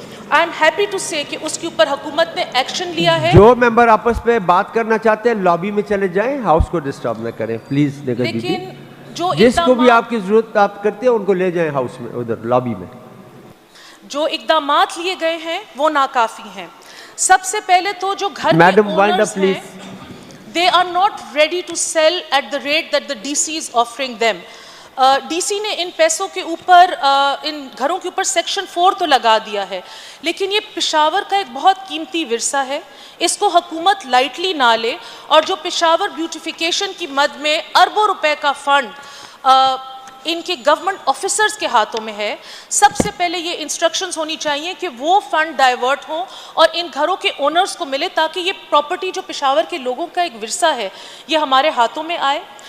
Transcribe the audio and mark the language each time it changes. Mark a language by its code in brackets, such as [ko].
[en] I am happy to say [ur] کہ اس کے اوپر حکومت نے ایکشن لیا ہے. جو ممبر آپس میں بات کرنا چاہتے ہیں لابی میں چلے جائیں, ہاؤس کو ڈسٹرب نہ کریں پلیز. لیکن جو جس کو بھی آپ کی ضرورت آپ کرتے ہیں ان کو لے جائیں ہاؤس میں, ادھر لابی میں. جو اقدامات لیے گئے ہیں وہ ناکافی ہیں. سب سے پہلے تو جو گھر کے اونرز ہیں [en] they are not ready to sell at the rate that the DC is offering them. [ur] DC نے ان پیسوں کے اوپر, ان گھروں کے اوپر سیکشن 4 تو لگا دیا ہے, لیکن یہ پشاور کا ایک بہت قیمتی ورثہ ہے, اس کو حکومت لائٹلی نہ لے. اور جو پشاور بیوٹیفیکیشن کی مد میں اربوں روپے کا فنڈ ان کے گورنمنٹ آفیسرز کے ہاتھوں میں ہے, سب سے پہلے یہ انسٹرکشنز ہونی چاہیے کہ وہ فنڈ ڈائیورٹ ہوں اور ان گھروں کے اونرز کو ملے, تاکہ یہ پراپرٹی جو پشاور کے لوگوں کا ایک ورثہ ہے یہ ہمارے ہاتھوں میں آئے.